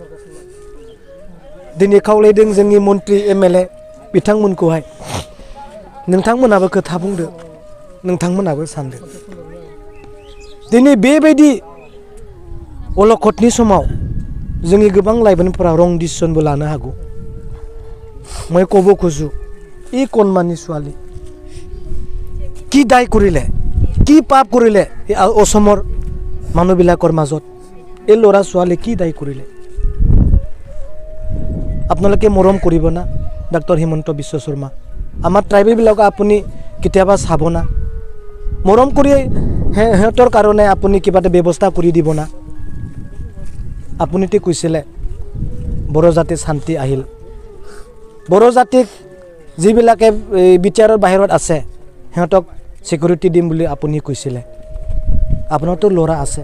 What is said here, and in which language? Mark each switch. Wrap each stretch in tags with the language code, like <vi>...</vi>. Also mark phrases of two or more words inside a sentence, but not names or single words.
<brx>दिनै खावलायदों जोंनि मन्त्रि MLA बिथांमोनखौहाय नोंथांमोनाबो खोथा बुंदो नोंथांमोनाबो सानदो दिनै बेबायदि अलखदनि समाव जोंनि गोबां लाइमोनफोरा रं डिसिसनबो लानो हागौ</brx> <as>মই ক'ব খোজো এই কণমানি ছোৱালী কি দায় কৰিলে কি পাপ কৰিলে অসমৰ মানুহবিলাকৰ মাজত এই ল'ৰা ছোৱালী কি দায় কৰিলে আপোনালোকে মৰম কৰিব না ডক্টৰ হিমন্ত বিশ্ব শৰ্মা আমাৰ ট্ৰাইবেলবিলাকক আপুনি কেতিয়াবা চাব না মৰম কৰি সিহঁতৰ কাৰণে আপুনি কিবা এটা ব্যৱস্থা কৰি দিব না আপুনিতো কৈছিলে বড়ো জাতিৰ শান্তি আহিল বড়ো জাতিক যিবিলাকে বিচাৰৰ বাহিৰত আছে সিহঁতক সিকিউৰিটি দিম বুলি আপুনি কৈছিলে আপোনাৰতো ল'ৰা আছে</as>